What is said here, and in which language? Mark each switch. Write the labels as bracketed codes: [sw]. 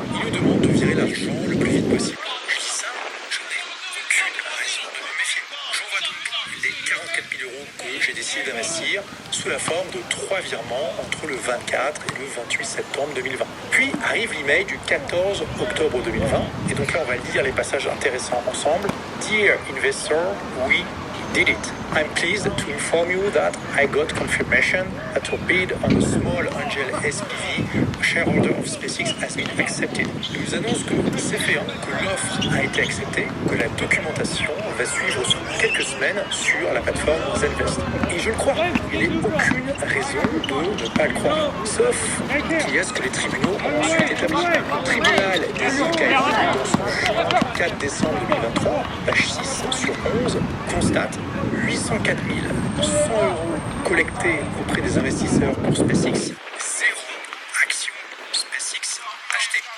[fr] Il nous demande de virer l'argent le plus vite possible. Je dis ça, je n'ai aucune raison de me méfier. J'envoie donc les 44 000 € que j'ai décidé d'investir sous la forme de 3 virements entre le 24 et le 28 septembre 2020. Puis arrive l'email du 14 octobre 2020. Et donc là, on va lire les passages intéressants ensemble. [en] Dear investor, we did it. I'm pleased to inform you that I got confirmation that your bid on a small angel SPV, shareholder of SpaceX, has been accepted. [fr] Il nous annonce que c'est fait, que l'offre a été acceptée, que la documentation va suivre sous quelques semaines sur la plateforme Zenvest. Et je le crois, il n'y a aucune raison de ne pas le croire. Sauf qu'il y a ce que les tribunaux ont ensuite établi. Le tribunal des îles Caïmans, dans son jugement du 4 décembre 2023, page 6 sur 11, constate 804 100 € collectés auprès des investisseurs pour SpaceX. 0 action SpaceX achetée.